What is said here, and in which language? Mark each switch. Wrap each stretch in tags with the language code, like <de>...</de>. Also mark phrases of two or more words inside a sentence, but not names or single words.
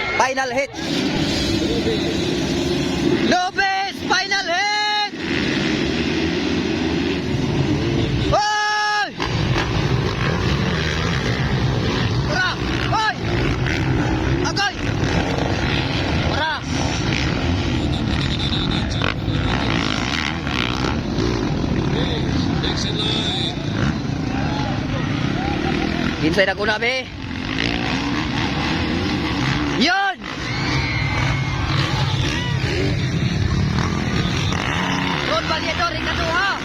<en>final hit. Lopez, final hit! Hoy!</en> <ceb>Tara! Hoy! Agay! Tara! Inside ako na, be. Yan! Ron Valedor, ikaduha.</ceb>